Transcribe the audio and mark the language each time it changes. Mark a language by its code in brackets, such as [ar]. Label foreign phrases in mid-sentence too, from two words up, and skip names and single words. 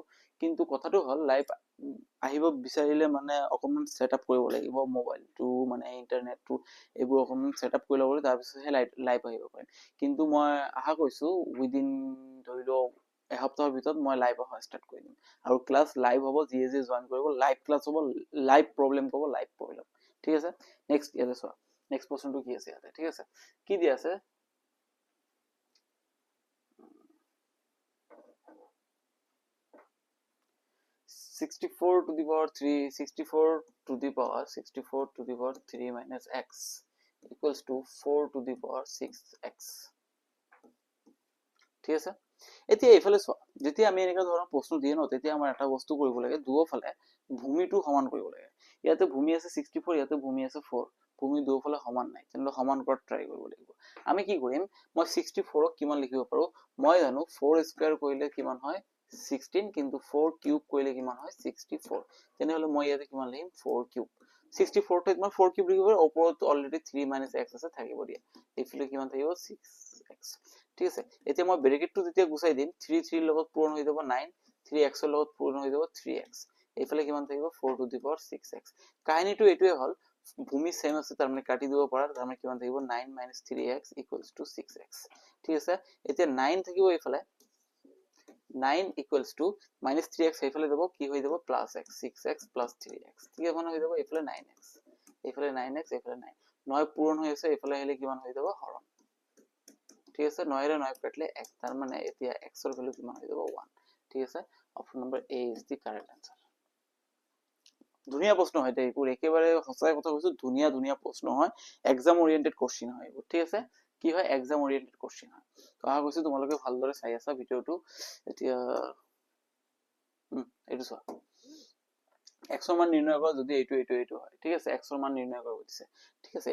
[as] কিন্তু কথাটো হল লাইভ আহিব বিচাৰিলে মানে অকমান সেটআপ কৰিব লাগিব মোবাইলটো মানে ইন্টাৰনেটটো এইবোৰ অকমান সেটআপ কৰি ল'ব তাৰ পিছতহে লাইভ আহিব পাৰিম কিন্তু মই আশা কৰিছো উইদিন ধৰি লওক এসপ্তাহৰ ভিতৰত মই লাইভ অহা ষ্টাৰ্ট কৰি দিম আৰু ক্লাস লাইভ হ'ব যিয়ে জয়েন কৰিব [en] live class [as] হ'ব [en] live problem [as] ক'ব [en] live problem [as] ঠিক আছে নেক্সট ইয়াতে চোৱা নেক্সট প্ৰশ্নটো কি আছে ইয়াতে ঠিক আছে কি দিয়া আছে 64 [en] to the power 3 64 to the power 64 to the power 3 minus x equals to 4 to the power 6x [as] ঠিক আছে এতিয়া এইফালে চোৱা যেতিয়া আমি এনেকা ধৰণৰ প্ৰশ্ন দিয়ে ন তেতিয়া আমাৰ এটা বস্তু কৰিব লাগে দুয়োফালে ভূমিটো সমান কৰিব লাগে ইয়াতে ভূমি আছে 64 ইয়াতে ভূমি আছে 4 ভূমি দুয়োফালে সমান নাই তেনে সমান কৰাত ট্ৰাই কৰিব লাগিব আমি কি কৰিম মই 64 ক কিমান লিখিব পাৰো মই জানো 4 স্কয়াৰ কৰিলে কিমান হয় 16 কিন্তু 4 কিউব কৰিলে কিমান হয় 64 তেনেহলে মই ইয়াতে কিমান লিখিম 4 কিউব 64 টো মই 4 কিউব লিখিব ওপৰত অলৰেডি 3 - x আছে থাকিব দিয়া এইফালে কিমান থাকিব 6x ঠিক আছে এতিয়া মই ব্ৰেকেটটো যেতিয়া গুছাই দিম 3 3 লগত পূৰণ হৈ যাব 9 3x ৰ লগত পূৰণ হৈ যাব 3x এইফালে কিমান থাকিব 4 [en] to the power [as] 6x কাহিনীটো এটোৱে হল ভূমি সেম আছে তাৰ মানে কাটি দিব পাৰা তাৰ মানে কিমান থাকিব 9 - 3x = 6x ঠিক আছে এতিয়া 9 থাকিব এইফালে 9 [en] equals to minus [as] 3x এইফালে যাব কি হৈ যাব plus x 6x plus 3x ঠিক আছে হৈ যাব এইফালে 9x এইফালে 9x এইফালে 9 9 পূৰণ হৈ আছে এইফালে আহিলে কিমান হৈ যাব হৰণ ঠিক আছে 9 ৰে 9 কাটলে x তাৰ মানে এতিয়া x ৰ ভ্যালু কিমান হৈ যাব 1 ঠিক আছে [en] option number [as] A [en] is the correct answer [as] ধুনীয়া প্ৰশ্ন হয় দেই এইবোৰ, একেবাৰে সঁচাই কথা কৈছো, ধুনীয়া ধুনীয়া প্ৰশ্ন হয়, [en] exam oriented question [as] হয় এইবোৰ, ঠিক আছে। কি হয়, [en] exam oriented question [as] হয়। তো আশা কৰিছো তোমালোকে ভালদৰে চাই আছা ভিডিঅ'টো। এতিয়া এইটো চোৱা, এক্সৰ মান নিৰ্ণয় কৰা যদি এইটো হয়, ঠিক আছে, এক্সৰ মান নিৰ্ণয় কৰিব দিছে, ঠিক আছে।